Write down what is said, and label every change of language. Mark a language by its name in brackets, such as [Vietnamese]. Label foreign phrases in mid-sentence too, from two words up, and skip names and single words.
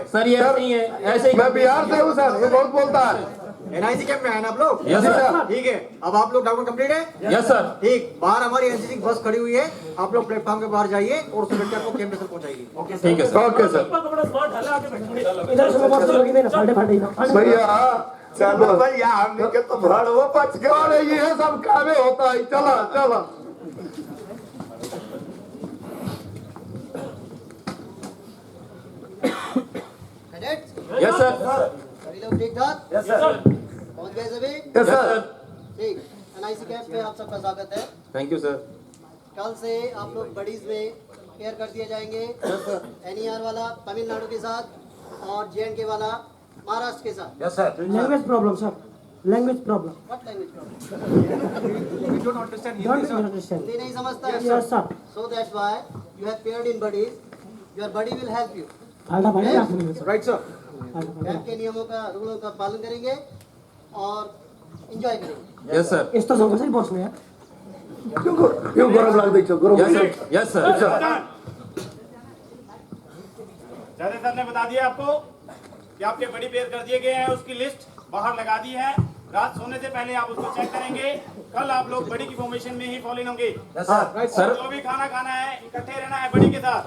[Hindi] सर ये ऐसे ही है, ऐसे ही। मैं बिहार से हूँ सर, ये बहुत बोलता है। एनआईसी कैंप में आए ना आप लोग? [English] Yes sir. [Hindi] ठीक है, अब आप लोग [English] document complete [Hindi] है? [English] Yes sir. [Hindi] ठीक, बाहर हमारी एनसीसी की बस खड़ी हुई है, आप लोग प्लेटफॉर्म के बाहर जाइए और उस व्यक्ति आपको कैंप में पहुंचाइए। ठीक है सर। [English] Okay sir. [Hindi] कपड़ा स्मार्ट हल्ला आके बैठो। [Nepali] इधर से बस्नु लगिँदैन, फाल्टे फाल्टे [Hindi] भैया चलो भैया, हमने के तो भड़वो बच गया। अरे ये सब कामे होता है। चलो चलो। कैडेट्स, [English] Yes sir. [Hindi] सभी लोग ठीक ठाक? [English] Yes sir. [Hindi] पहुंच गए सभी? [English] Yes sir. [Hindi] ठीक, एनआईसी कैंप में आप सबका स्वागत है। [English] Thank you sir. [Hindi] कल से आप लोग बडीज में पेयर कर दिए जाएंगे। एनईआर वाला तमिलनाडु के साथ और जेएनके वाला महाराष्ट्र के साथ। [English] Yes sir. Language problem sir, language problem. What language problem? We don't understand डोन्ट Hindi, sir. अन्डरस्ट्यान्ड। [Hindi] हिंदी नहीं समझता? [English] Yes sir. So that's why you have paired in buddies. Your buddy will help you. [Nepali] फाल्टा फाल्टै राख्नु छ। [English] Right, sir. [Hindi] कैंप के नियमों का रूलों का पालन करेंगे और एंजॉय करेंगे। [English] Yes sir. [Nepali] यस्तो छ कसरी बस्नु यार? क्यों गरम लाग्दैछ? गरम [English] Yes sir. Yes sir. [Hindi] जैसे सर ने बता दिया आपको कि आपके बड़ी पेयर कर दिए गए हैं, उसकी लिस्ट बाहर लगा दी है। रात सोने से पहले आप उसको चेक करेंगे। कल आप लोग बड़ी की फॉर्मेशन में ही फॉलो होंगे। सर जो भी खाना खाना है इकट्ठे रहना है बड़ी के साथ।